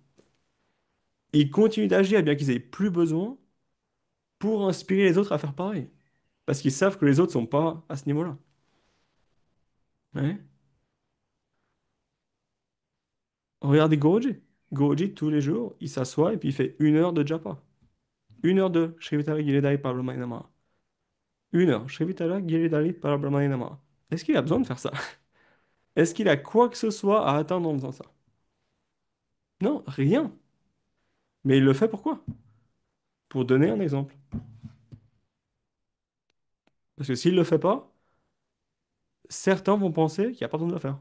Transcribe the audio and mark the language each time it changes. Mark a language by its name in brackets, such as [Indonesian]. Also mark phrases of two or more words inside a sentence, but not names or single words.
[French] Ils continuent d'agir bien qu'ils aient plus besoin pour inspirer les autres à faire pareil. Parce qu'ils savent que les autres sont pas à ce niveau-là. Ouais. Regardez Guruji. Guruji, tous les jours, il s'assoit et puis il fait 1 heure de japa. 1 heure de [Sanskrit] Shrivitala Giridhari Parabrahmane Namaha. [French] 1 heure. [Sanskrit] Shrivitala Giridhari Parabrahmane Namaha. [French] Est-ce qu'il a besoin de faire ça? Est-ce qu'il a quoi que ce soit à atteindre en faisant ça? Non, rien. Mais il le fait pourquoi? Pour donner un exemple. Parce que s'il le fait pas, certains vont penser qu'il n'y a pas besoin de le faire.